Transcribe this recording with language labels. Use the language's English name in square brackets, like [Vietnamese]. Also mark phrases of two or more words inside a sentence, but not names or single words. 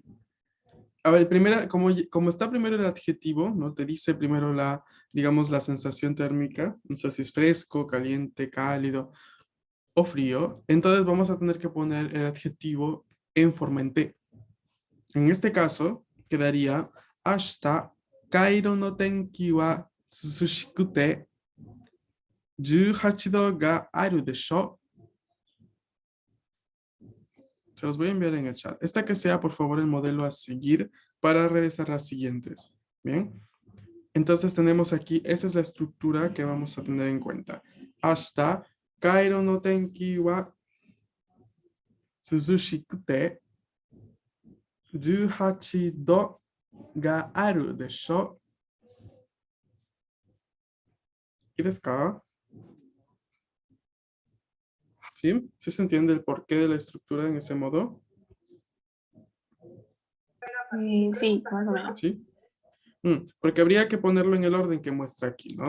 [Spanish] A ver, como está primero el adjetivo, ¿no? Te dice primero digamos, la sensación térmica, no sé si es fresco, caliente, cálido o frío. Entonces vamos a tener que poner el adjetivo en forma en T. En este caso, quedaría [Japanese] 明日 カイロ の 天気 は 涼しくて 18 度 が ある でしょう. [Spanish] Se los voy a enviar en el chat. Esta que sea, por favor, el modelo a seguir para realizar las siguientes. Bien. Entonces tenemos aquí, esa es la estructura que vamos a tener en cuenta. [Japanese] 明日 カイロ の 天気 は 涼しくて 18 度 が ある でしょう. ¿Y ですか? [Spanish] ¿Sí? ¿Sí se entiende el porqué de la estructura en ese modo? Sí, más o menos. ¿Sí? Porque habría que ponerlo en el orden que muestra aquí, ¿no?